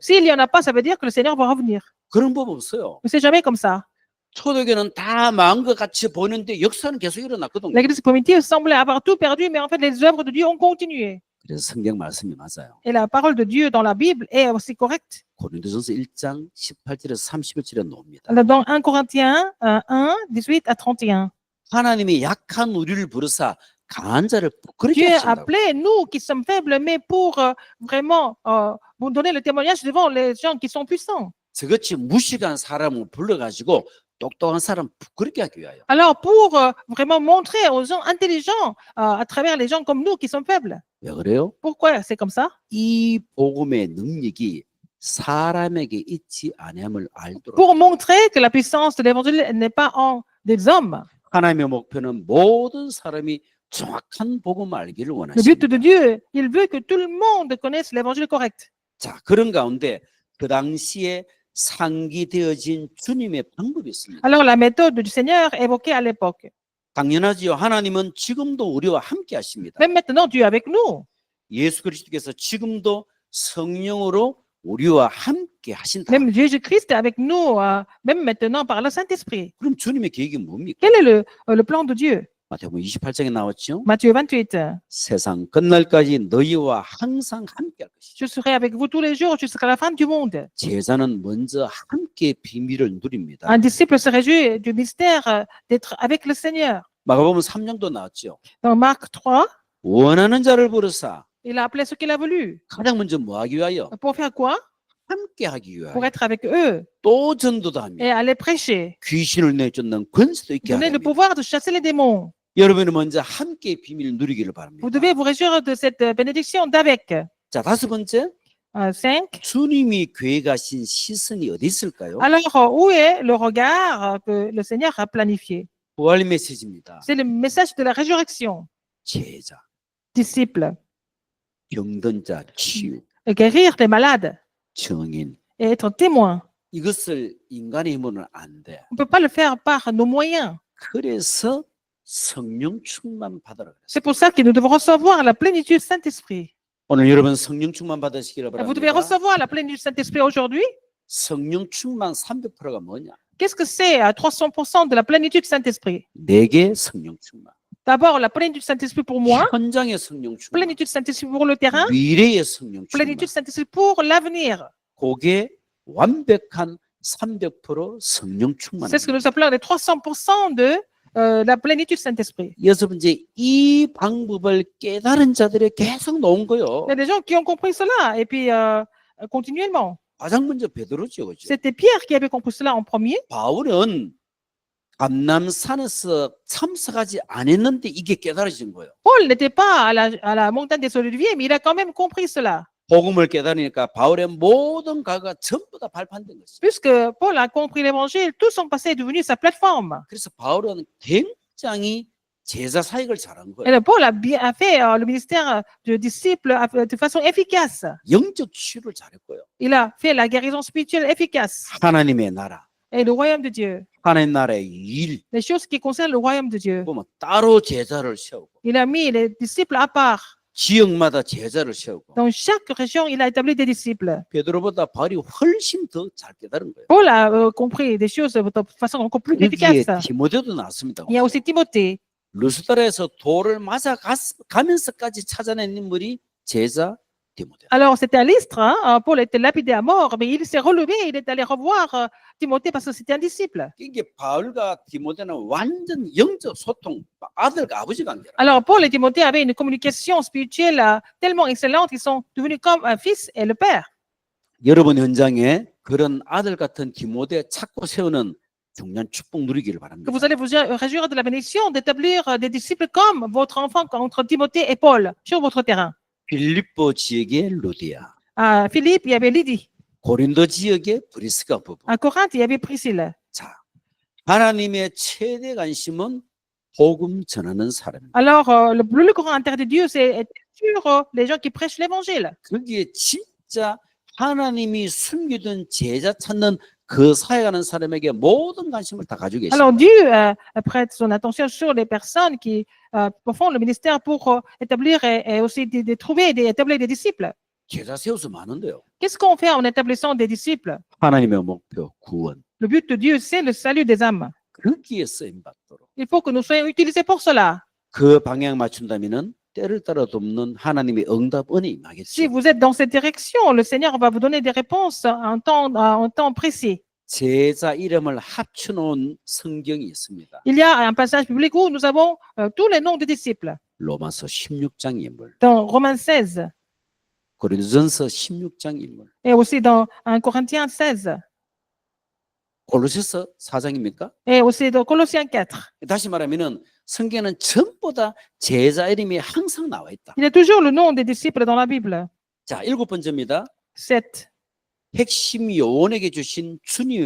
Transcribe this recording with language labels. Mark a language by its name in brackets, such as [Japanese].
[French] S'il n'y en a pas, ça veut dire que le Seigneur va revenir. [Korean] 그런 법 없어요. [French] Mais c'est jamais comme ça. [Korean] 초대교회는 다 망한 것 같이 보이는데 역사는 계속 일어났거든요. [French] L'église primitive semblait avoir tout perdu, mais en fait, les œuvres de Dieu ont continué. [Korean] 그래서 성경 말씀이 맞아요. [French] Et la parole de Dieu dans la Bible est aussi correcte. [Korean] 고린도전서 1장 18절에서 31절에 나옵니다. [French] Dans 1 Corinthiens 1, 18 à 31. [Korean] 하나님이 약한 우리를 부르사 강한 자를 부끄럽게 [French] Dieu a [Korean] 하신다고. [French] appelé nous qui sommes faibles, mais pour vraiment vous donner le témoignage devant les gens qui sont puissants. [Korean] 저같이 무식한 사람을 불러가지고 똑똑한 사람 부끄럽게 하기 위하여. [French] Alors, pour vraiment montrer aux gens intelligents à travers les gens comme nous qui sont faibles. [Korean] 왜 그래요? [French] Pourquoi c'est comme ça? [Korean] 이 복음의 능력이 사람에게 있지 아니함을 알도록. [French] Pour montrer que la puissance de l'évangile n'est pas en des hommes. [Korean] 하나님의 목표는 모든 사람이 정확한 복음을 알기를 [French] Le but de [Korean] 원하십니다. [French] Dieu, il veut que tout le monde connaisse l'évangile correct. [Korean] 자, 그런 가운데 그 당시에 상기되어진 주님의 방법이 있습니다. [French] Alors, la méthode du Seigneur évoquée à l'époque. [Korean] 당연하지요. 하나님은 지금도 우리와 함께 하십니다. [French] Même maintenant, Dieu est avec nous. [Korean] 예수 그리스도께서 지금도 성령으로 우리와 함께 하신다. [French] Même Jésus-Christ est avec nous, même maintenant par le Saint-Esprit. [Korean] 그럼 주님의 계획이 뭡니까? [French] Quel est le plan de Dieu? [Korean] 마태복음 28장에 나왔죠. [French] Matthieu 28. [Korean] 세상 끝날까지 너희와 항상 함께 할 것이죠. [French] Je serai avec vous tous les jours jusqu'à la fin du monde. [Korean] 제자는 먼저 함께 비밀을 누립니다. [French] Un disciple se réjouit du mystère d'être avec le Seigneur. [Korean] 마가복음 3장도 나왔죠. [French] Dans Marc 3, [Korean] 원하는 자를 부르사 [French] il a appelé ce qu'il a voulu. [Korean] 가장 먼저 뭐 하기 위하여? [French] Pour faire quoi? [Korean] 함께 하기 [French] Pour [Korean] 위하여. [French] être avec eux [Korean] 또 전도도 [French] et [Korean] 합니다. [French] aller prêcher. [Korean] 귀신을 내쫓는 권세도 있게 [French] Donner le [Korean] 합니다. [French] pouvoir de chasser les démons. [Korean] 여러분이 먼저 함께 비밀을 누리기를 바랍니다. [French] Vous devez vous réjouir de cette bénédiction d'avec. [Korean] 자, 다섯 번째. [French] 5. [Korean] 주님이 교회 가신 시선이 어디 있을까요? [French] Alors, où est le regard que le Seigneur a planifié? [Korean] 부활 메시지입니다. [French] C'est le message de la résurrection. [Korean] 제자, [French] Disciples, [Korean] 병든 자, 치유, [French] guérir les malades [Korean] 증인. [French] et être témoin. [Korean] 이것을 인간의 힘으로는 안 돼. [French] On ne peut pas le faire par nos moyens. [Korean] 그래서 성령 충만 받으라 그랬어요. [French] C'est pour ça que nous devons recevoir la plénitude du Saint-Esprit. [Korean] 오늘 여러분 성령 충만 받으시기를 [French] Vous devez [Korean] 바랍니다. [French] recevoir la plénitude du Saint-Esprit aujourd'hui. [Korean] 성령 충만 300%가 뭐냐? [French] Qu'est-ce que c'est à 300% de la plénitude du Saint-Esprit? [Korean] 내게 성령 충만. [French] D'abord, la plénitude du Saint-Esprit pour moi, [Korean] 현장의 성령 충만. [French] plénitude du Saint-Esprit pour le terrain, [Korean] 미래의 성령 충만. [French] plénitude du Saint-Esprit pour l'avenir. [Korean] 그게 완벽한 300% 성령 충만. [French] C'est ce que nous appelons les 300% de la plénitude du Saint-Esprit. [Korean] 여섯 번째, 이 방법을 깨달은 자들이 계속 나온 거요. [French] Il y a des gens qui ont compris cela et puis continuellement. [Korean] 가장 먼저 베드로죠, 그죠? [French] C'était Pierre qui avait compris cela en premier. [Korean] 바울은 감남산에서 참석하지 않았는데 이게 깨달아진 거예요. [French] Paul n'était pas à la montagne des Oliviers, mais il a quand même compris cela. [Korean] 복음을 깨달으니까 바울의 모든 과거가 전부 다 발판된 것이죠. [French] Puisque Paul a compris l'évangile, tout son passé est devenu sa plateforme. [Korean] 그래서 바울은 굉장히 제자 사역을 잘한 [French] Et [Korean] 거예요. [French] le Paul a fait le ministère de disciple de façon efficace. [Korean] 영적 치유를 잘했고요. [French] Il a fait la guérison spirituelle efficace. [Korean] 하나님의 나라, [French] Et le royaume de Dieu, [Korean] 하나님 나라의 일 [French] les choses qui concernent le royaume de Dieu. [Korean] 보면 따로 제자를 세우고 [French] Il a mis les disciples à part. [Korean] 지역마다 제자를 세우고 [French] Dans chaque région, il a établi des disciples. [Korean] 베드로보다 바울이 훨씬 더 잘 깨달은 거예요. [French] Paul a compris des choses de façon encore plus [Korean] 여기에 [French] efficace. [Korean] 디모데도 나왔습니다. [French] Il y a aussi Timothée. [Korean] 루스드라에서 돌을 맞아 가면서까지 찾아낸 인물이 제자 디모데. [French] Alors, c'était à Lystre, hein, Paul était lapidé à mort, mais il s'est relevé, il est allé revoir Timothée parce que c'était un disciple. [Korean] 이게 바울과 디모데는 완전 영적 소통, 아들과 아버지 관계라. [French] Alors, Paul et Timothée avaient une communication spirituelle tellement excellente qu'ils sont devenus comme un fils et le père. [Korean] 여러분 현장에 그런 아들 같은 디모데 찾고 세우는 중요한 축복 누리기를 [French] Que [Korean] 바랍니다. [French] vous allez vous réjouir de la bénédiction d'établir des disciples comme votre enfant entre Timothée et Paul sur votre terrain. [Korean] 빌립보 지역의 루디아, [French] À Philippe, il y avait Lydie. [Korean] 고린도 지역의 브리스가 부부. [French] À Corinthe, il y avait Priscille. [Korean] 자, 하나님의 최대 관심은 복음 전하는 사람입니다. [French] Alors, le plus grand intérêt de Dieu, c'est sur les gens qui prêchent l'évangile. [Korean] 그게 진짜 하나님이 숨기던 제자 찾는 그 사역하는 사람에게 모든 관심을 다 가지고 계십니다. [French] Alors, Dieu prête son attention sur les personnes qui font le ministère pour établir et aussi de trouver et établir des disciples. [Korean] 제자 세워서 많은데요. [French] Qu'est-ce qu'on fait en établissant des disciples? [Korean] 하나님의 목표 구원. [French] Le but de Dieu, c'est le salut des âmes. [Korean] 거기에 쓰임 받도록. [French] Il faut que nous soyons utilisés pour cela. [Korean] 그 방향 맞춘다면은 때를 따라 돕는 하나님의 응답 은혜 [French] Si [Korean] 임하겠죠. [French] vous êtes dans cette direction, le Seigneur va vous donner des réponses en temps précis. [Korean] 제자 이름을 합쳐놓은 성경이 있습니다. [French] Il y a un passage biblique où nous avons tous les noms des disciples. [Korean] 로마서 16장 인물, [French] Dans Romains 16 [Korean] 고린도전서 16장 인물, [French] et aussi dans 1 Corinthiens 16 [Korean] 골로새서 4장입니까? [French] et aussi dans Colossiens 4. [Korean] 다시 말하면은 성경에는 전부 다 제자 이름이 항상 나와 있다. [French] Il y a toujours le nom des disciples dans la Bible. [Korean] 자, 7번째입니다. [French] 7. [Korean] 핵심 요원에게 주신 주님의